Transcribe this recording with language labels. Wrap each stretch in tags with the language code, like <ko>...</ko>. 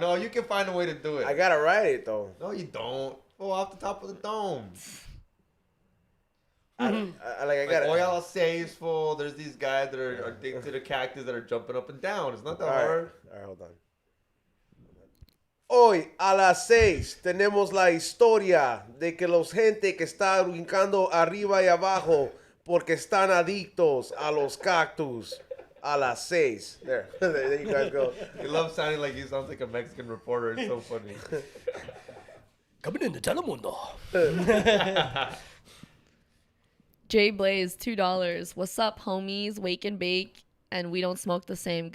<en>No, you can find a way to do it. I gotta write it though. No, you don't. Go off the top of the dome. I Like, gotta. all y'all say is full. There's these guys that are addicted to cactus that are jumping up and down. It's not that hard. All right, hold on.</en> <es>Hoy a las 6 tenemos la historia de que los gente que está brincando arriba y abajo porque están adictos a los cactus. A las 6.</es> <en>There, there you guys go. He loves sounding like he sounds like a Mexican reporter. It's so funny. Coming into Telemundo. Jay Blaze, $2. What's up, homies? Wake and bake, and we don't smoke the same.</en>